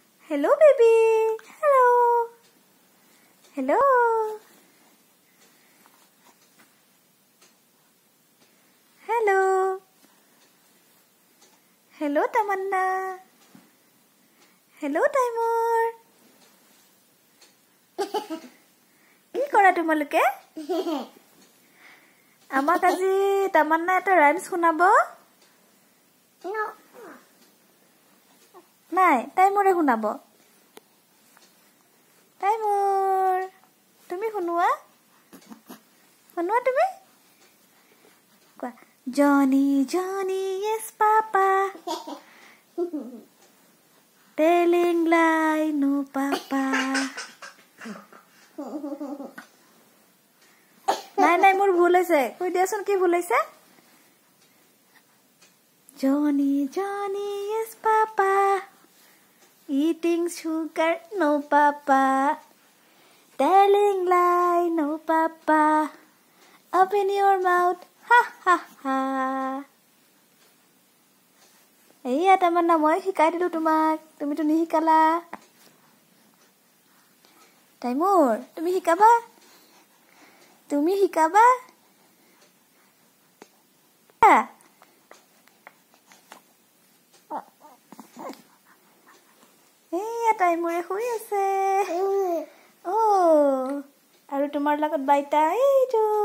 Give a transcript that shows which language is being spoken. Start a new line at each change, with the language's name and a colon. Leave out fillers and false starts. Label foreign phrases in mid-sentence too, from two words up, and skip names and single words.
English: Hello, baby. Hello. Hello. Hello. Hello, Tamanna. Hello, Taimur.
Assamese: কি কৰা তোমালোকে? আমাক আজি তামান্না এটা ৰাইমছ শুনাব? নাই, তাইমুৰে শুনাব। তাইমুৰ, তুমি শুনোৱা? শুনোৱা তুমি? কোৱা,
English: Johnny, Johnny, yes, Papa. Telling lie, no, Papa.
Assamese: নাই মোৰ ভুল হৈছে কৈ দিয়াচোন কি ভুল হৈছে
English: Johnny Johnny yes papa eating sugar no papa telling lie no papa open your mouth ha ha ha
Assamese: এইয়া তামান্না মই শিকাই দিলো তোমাক তুমি তো নিহিকালা তাইমুৰ তুমি শিকাবা তুমি শিকাবা এইয়া তাইমুৰে শুই আছে ও আৰু তোমাৰ লগত বাইটা এইটো